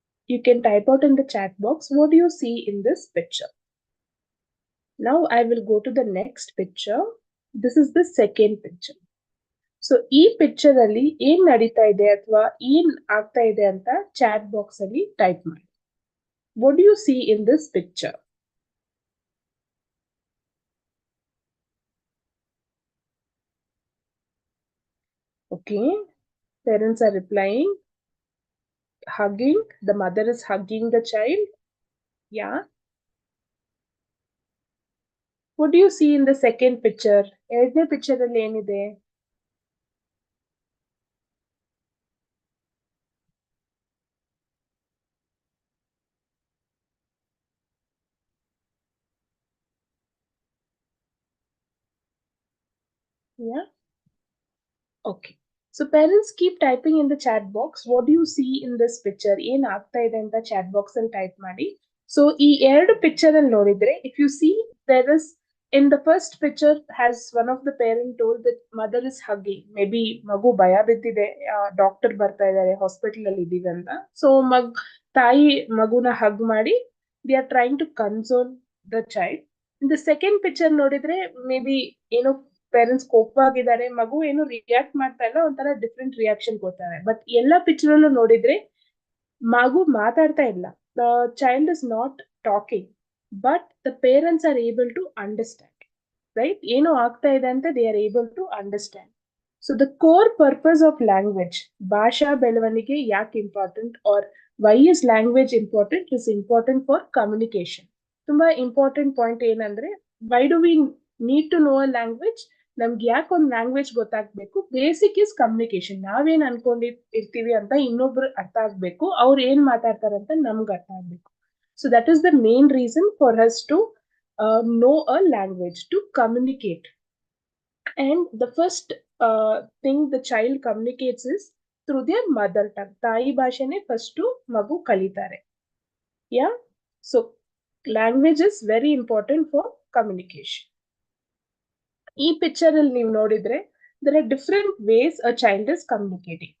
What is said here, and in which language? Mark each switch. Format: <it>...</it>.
<en>You can type out in the chat box what do you see in this picture. Now I will go to the next picture. This is the second picture.</en> <kn>So ಈ picture ಅಲ್ಲಿ ಏನ್ ನಡೀತಾ ಇದೆ ಅಥವಾ ಏನ್ ಆಗ್ತಾ ಇದೆ ಅಂತ ಚಾಟ್ ಬಾಕ್ಸ್ ಅಲ್ಲಿ ಟೈಪ್ ಮಾಡಿ.</kn> <en>What do you see in this picture? Okay, parents are replying, hugging. The mother is hugging the child. Yeah. What do you see in the second picture?</en> <kn>ಎರಡನೇ ಪಿಕ್ಚರ್ ಅಲ್ಲಿ ಏನಿದೆ?</kn> <en>Yeah. Okay. So parents keep typing in the chat box. What do you see in this picture?</en> <kn>ಏನ್ ಆಗ್ತಾ ಇದೆ ಅಂತ chat box ಅಲ್ಲಿ type ಮಾಡಿ. So ಈ ಎರಡು ಪಿಕ್ಚರ್ ಅಲ್ಲಿ ನೋಡಿದ್ರೆ,</kn> <en>if you see, there is in the first picture has one of the parent told that mother is hugging.</en> <kn>Maybe ಮಗು ಭಯ ಬಿದ್ದಿದೆ, ಡಾಕ್ಟರ್ ಬರ್ತಾ ಇದ್ದಾರೆ, ಹಾಸ್ಪಿಟಲ್ ಅಲ್ಲಿ ಇದೀವಿ ಅಂತ. ಸೊ ತಾಯಿ ಮಗುನ ಹಗ್ ಮಾಡಿ</kn> <en>they are trying to console the child. In the second picture</en> <kn>ನೋಡಿದ್ರೆ ಮೇ ಬಿ ಏನೋ ಪೇರೆಂಟ್ಸ್ ಕೋಪವಾಗಿದ್ದಾರೆ, ಮಗು ಏನು ರಿಯಾಕ್ಟ್ ಮಾಡ್ತಾ ಇಲ್ಲ, ಒಂಥರ ಡಿಫ್ರೆಂಟ್ ರಿಯಾಕ್ಷನ್ ಕೊಡ್ತಾರೆ. ಬಟ್ ಎಲ್ಲ ಪಿಕ್ಚರ್ ಅಲ್ಲೂ ನೋಡಿದ್ರೆ ಮಗು ಮಾತಾಡ್ತಾ ಇಲ್ಲ,</kn> <en>The child is not talking, but the parents are able to understand. Right,</en> <kn>ಏನು ಆಗ್ತಾ ಇದೆ ಅಂತ</kn> <en>They are able to understand. So the core purpose of language,</en> <kn>ಭಾಷಾ ಬೆಳವಣಿಗೆ ಯಾಕೆ important,</kn> <en>Or why is language important, is important for communication.</en> <kn>ತುಂಬಾ important point ಏನಂದ್ರೆ,</kn> <en>Why do we need to know a language?</en> <kn>ನಮ್ಗೆ ಯಾಕೆ ಒಂದು language ಗೊತ್ತಾಗ್ಬೇಕು?</kn> <en>Basic is communication.</en> <kn>ನಾವೇನ್ ಅನ್ಕೊಂಡಿರ್ತೀವಿ ಅಂತ ಇನ್ನೊಬ್ರು ಅರ್ಥ ಆಗ್ಬೇಕು, ಅವ್ರು ಏನ್ ಮಾತಾಡ್ತಾರೆ ಅಂತ ನಮ್ಗೆ ಅರ್ಥ ಆಗ್ಬೇಕು.</kn> <en>So that is the main reason for us to know a language, to communicate. And the first thing the child communicates is through their mother tongue.</en> <kn>ತಾಯಿ ಭಾಷೆನೆ ಫಸ್ಟ್ ಮಗು ಕಲಿತಾರೆ.</kn> <en>Yeah, so language is very important for communication.</en> <kn>ಈ picture ಅಲ್ಲಿ ನೀವು ನೋಡಿದ್ರೆ,</kn> <en>there are different ways a child is communicating.</en>